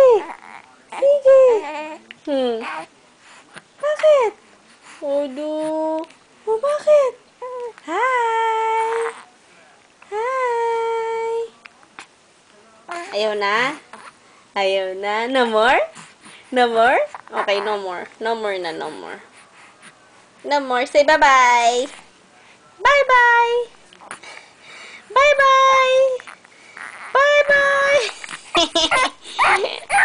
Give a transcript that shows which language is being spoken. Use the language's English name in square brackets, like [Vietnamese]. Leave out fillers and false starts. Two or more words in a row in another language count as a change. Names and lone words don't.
[Filipino] Sige. Bakit? Odo. Oh, bakit? [English] Hi! Hi! [Filipino] Ayaw na? Ayaw na? [English] No more? No more? Okay, no more. No more na, no more. No more. Say bye-bye. Bye-bye! Bye-bye! Bye-bye!